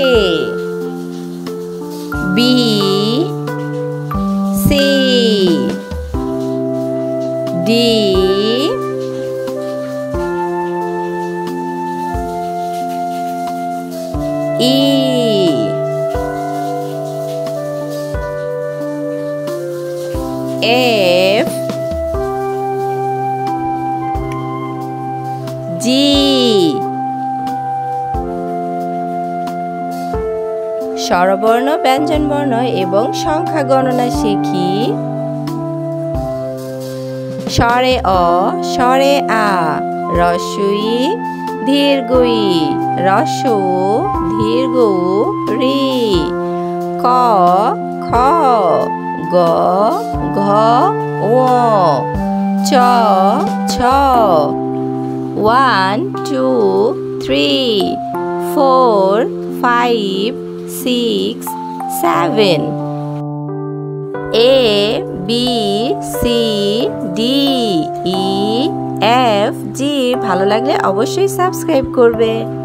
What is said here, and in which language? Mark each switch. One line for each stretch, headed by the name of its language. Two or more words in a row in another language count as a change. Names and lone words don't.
English: B C D E F G
Bangla: স্বরবর্ণ ব্যঞ্জনবর্ণ এবং সংখ্যা গণনা শিখি স্বরে অ স্বরে আ হ্রস্ব-ই দীর্ঘ-ই হ্রস্ব উ দীর্ঘ উ রি ক খ গ ঘ ঙ চ ছ 1 2 3 4 5 6 7
English: A B C D E F G
Bangla: ভালো লাগলে অবশ্যই সাবস্ক্রাইব করবে।